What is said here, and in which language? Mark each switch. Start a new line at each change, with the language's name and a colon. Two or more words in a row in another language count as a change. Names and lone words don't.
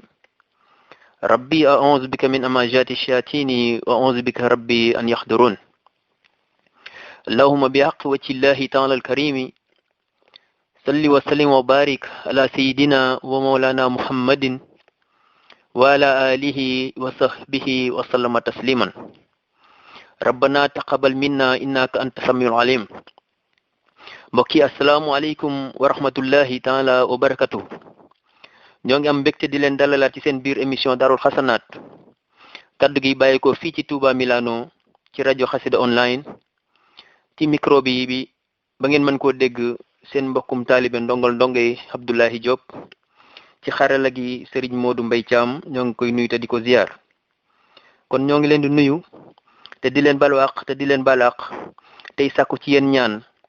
Arabic: ربي أعوذ بك من همزات الشياطين وأعوذ بك ربي أن يحضرون اللهم بحق وجه الله تعالى الكريم صل وسلم وبارك على سيدنا ومولانا محمد وعلى آله وصحبه وسلم تسليما ربنا تقبل منا إنك أنت السميع العليم.
Wolof: mbokki
Arabic: السلام عليكم ورحمة الله تعالى وبركاته
Wolof: ñoo ngi am mbégte di leen dalalaat ci seen biir émission Daarul Xasanaat kaddu gi bàyyi ko fii ci Touba Milano ci rajo Xassida online ci micro bi ba ngeen mën koo dégg seen mbokkum taalibe ndongal ndonge Abdoulahi Diop ci xarala gi Serigne Modou Mbaye Thiam ñoo ngi koy nuyu te di ko ziar kon ñoo ngi leen di nuyu te di leen balwaq te di leen balaq tey sàkku ci yéen ñaan